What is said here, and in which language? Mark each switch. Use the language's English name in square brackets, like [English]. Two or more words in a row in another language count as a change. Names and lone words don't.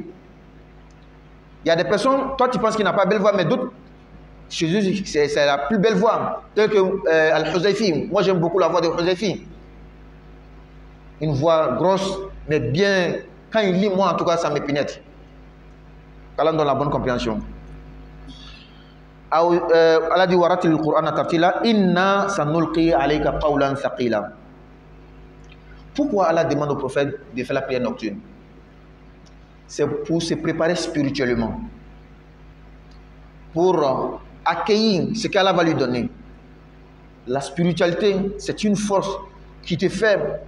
[French] Il y a des personnes, toi tu penses qu'il n'a pas belle voix, mais d'autres, chez eux, c'est la plus belle voix. Tel que Al-Huzayfi. Moi j'aime beaucoup la voix de Huzayfi. Une voix grosse, mais bien. Quand il lit, moi en tout cas, ça me pénètre. Allah donne la bonne compréhension. Allah dit [Arabic] ورتل القرآن ترتيلا إنا سنلقي عليك قولا ثقيلا. [French] Pourquoi Allah demande au prophète de faire la prière nocturne? C'est pour se préparer spirituellement, pour accueillir ce qu'Allah va lui donner. La spiritualité, c'est une force qui te fait.